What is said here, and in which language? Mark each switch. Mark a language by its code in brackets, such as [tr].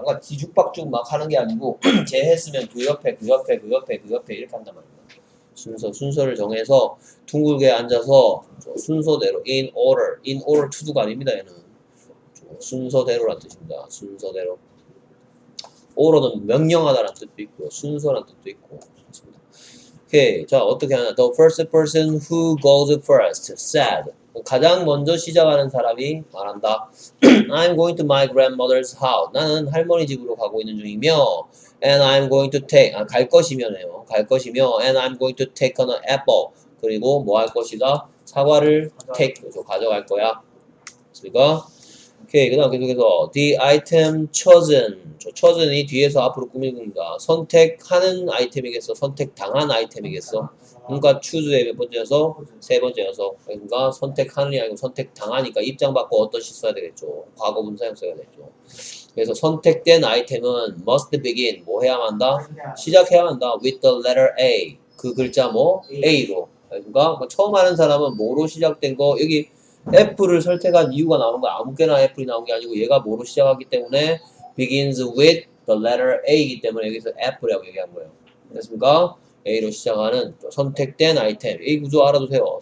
[ko] 그러니까 뒤죽박죽 막 하는 게 아니고 쟤 했으면 그 옆에 그 옆에 그 옆에 그 옆에 이렇게 한단 말이야. 순서를 정해서 둥글게 앉아서 순서대로 in order to도가 아닙니다. 얘는 순서대로란 뜻입니다. 순서대로. order는 명령하다라는 뜻도 있고요. 순서라는 뜻도 있고. 그렇습니다. 오케이. 자, 어떻게 하나? [en] The first person who goes first said. [ko] 가장 먼저 시작하는 사람이 말한다. [en] I'm going to my grandmother's house. [ko] 나는 할머니 집으로 가고 있는 중이며 [en] and I'm going to take [ko] 갈 것이면요. 갈 것이며 [en] and I'm going to take an apple. [ko] 그리고 뭐 할 것이다? 사과를 take 가져갈 거야. 그러니까 오케이. 그다음 계속해서 [en] the item chosen [ko] 이 뒤에서 앞으로 꾸미는 겁니다. 선택하는 아이템이겠어? 선택당한 아이템이겠어? 그러니까 choose의 몇 번째여서? 세 번째여서. 그러니까 선택하는이 아니고 선택당하니까 입장 바꿔 어떠시 써야 되겠죠? 과거 분사형 써야 되겠죠. 그래서 선택된 아이템은 [en] must begin [ko] 뭐 해야 한다? 시작해야 한다. [en] with the letter A [ko] 그 글자 뭐? A로. 그러니까 처음 하는 사람은 뭐로 시작된 거 여기 F를 선택한 이유가 나오는 거야. 아무개나 F이 나온 게 아니고 얘가 뭐로 시작하기 때문에 [en] begins with the letter A [ko] 이기 때문에 여기서 F라고 얘기한 거예요. 됐습니까? A로 시작하는 선택된 아이템. 이 구조 알아두세요.